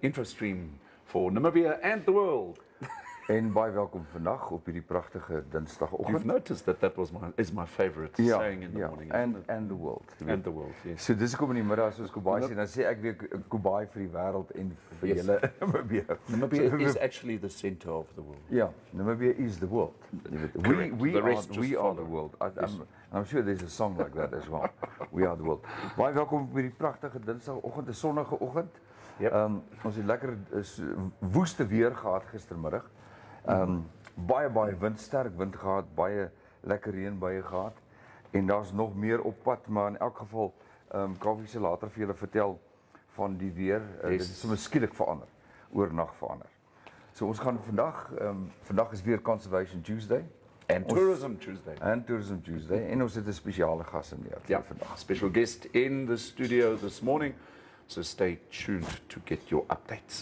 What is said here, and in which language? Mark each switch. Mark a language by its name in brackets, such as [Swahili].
[English] Infostream for Namibia and the world. [Afrikaans] En baie welkom vandag op hierdie pragtige Dinsdagoggend. [English] You've noticed that is my favorite saying in the morning. And the world. And the world, yes. [Afrikaans] So dis hoekom in die middag soos Kobai sê, dan sê ek weer Kobai vir die wêreld en vir julle Namibia. [English] Namibia is actually the center of the world. Yeah, Namibia is the world. We are the world. I'm sure there's a song like that as well. We are the world. [Afrikaans] Baie welkom op hierdie pragtige Dinsdagoggend, 'n sonnige oggend. Yep. Ons het lekker woeste weer gehad gistermiddag. Baie wind, sterk wind gehad, baie lekker reënbuie gehad. En daar's nog meer op pad, maar in elk geval Koffie se later vir julle vertel van die weer. Dit is sommer skielik verander, oornag verander. So ons gaan vandag is weer Conservation Tuesday. [English] And Tourism Tuesday. [Afrikaans] En ons het 'n spesiale gas in hier vandag. [English] Special guest in the studio this morning. So stay tuned to get your updates.